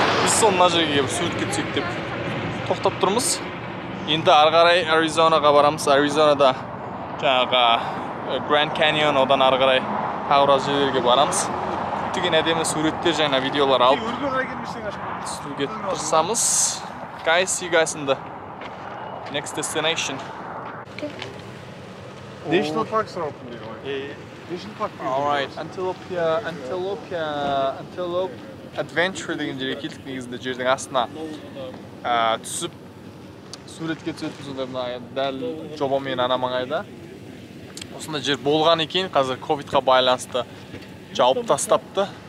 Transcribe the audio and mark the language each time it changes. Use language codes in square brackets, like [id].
[kk] Біз сол мына жерге суретке түсейік деп тоқтап тұрмыз. Енді ары қарай Аризонаға барамыз. Аризонада жаңағы Гранд Каньон, одан ары қарай тағы біраз жерлерге барамыз. Көптеген әдемі суреттер және видеолар алып түсуге тырысамыз. [en] Guys, see you guys in the next destination. National parks are open, yeah. National park. [kk] Alright, Antelope Adventure деген жерге келдік. Негізінде жердің астына түсіп суретке түсетін сонда дәл жобамен ана маңайда. Осында жер болған екен, қазір ковидқа байланысты жауып тастапты.